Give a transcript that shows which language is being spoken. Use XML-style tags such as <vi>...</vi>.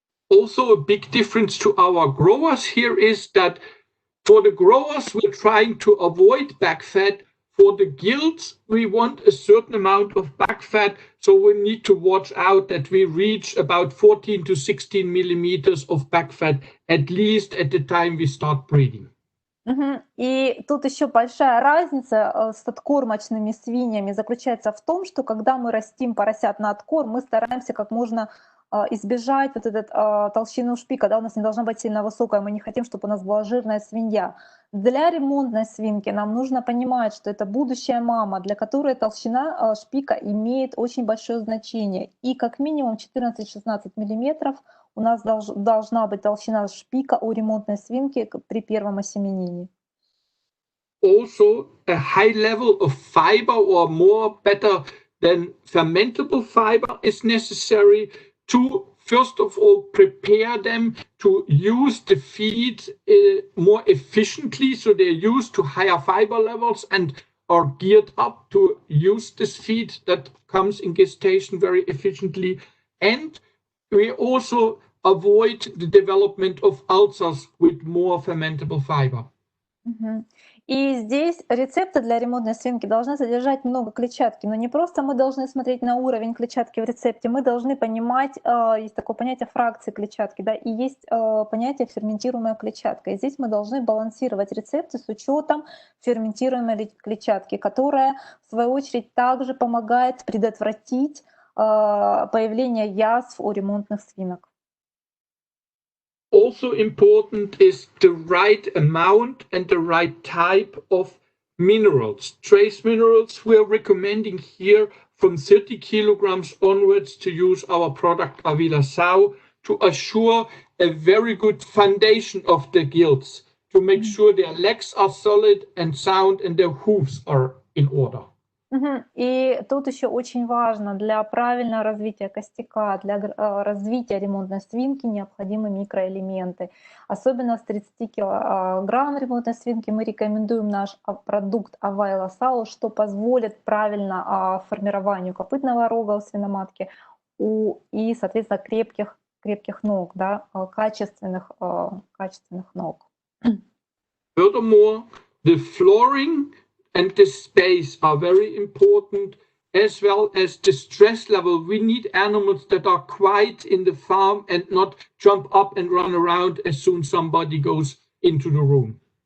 <en>Also, a big difference to our growers here is that for the growers, we're trying to avoid back fat. For the gilts, we want a certain amount of back fat, so we need to watch out that we reach about 14 to 16 millimeters of back fat, at least at the time we start breeding.</en> <ru>И тут еще большая разница с откормочными свиньями заключается в том, что когда мы растим поросят на откорм, мы стараемся как можно избежать толщину шпика, у нас не должна быть сильно высокая, мы не хотим, чтобы у нас была жирная свинья. Для ремонтной свинки нам нужно понимать, что это будущая мама, для которой толщина шпика имеет очень большое значение. И как минимум 14-16 миллиметров у нас должна быть толщина шпика у ремонтной свинки при первом осеменении.</ru> <en>Also, a high level of fiber or more better than fermentable fiber is necessary to, first of all, prepare them to use the feed more efficiently, so they're used to higher fiber levels and are geared up to use this feed that comes in gestation very efficiently. And we also avoid the development of ulcers with more fermentable fiber.</en> <ru>И здесь рецепты для ремонтной свинки должны содержать много клетчатки, но не просто мы должны смотреть на уровень клетчатки в рецепте, мы должны понимать, есть такое понятие фракции клетчатки, да, и есть понятие ферментируемая клетчатка. И здесь мы должны балансировать рецепты с учетом ферментируемой клетчатки, которая, в свою очередь, также помогает предотвратить появление язв у ремонтных свинок.</ru> <en>Also important is the right amount and the right type of minerals. Trace minerals, we're recommending here from 30 kilograms onwards to use our product Avila Sau. to assure a very good foundation of the gills, to make sure their legs are solid and sound and their hooves are in order.</en> <ru>И тут еще очень важно, для правильного развития костяка, для развития ремонтной свинки необходимы микроэлементы. Особенно с 30 килограмм ремонтной свинки мы рекомендуем наш продукт Авайла Сау, что позволит правильно формированию копытного рога у свиноматки и, соответственно, крепких ног, да, качественных ног.</ru> <en>Furthermore, the flooring and the space are very important, as well as the stress level. We need animals that are quiet in the farm and not jump up and run around as soon as somebody goes into the room.</en>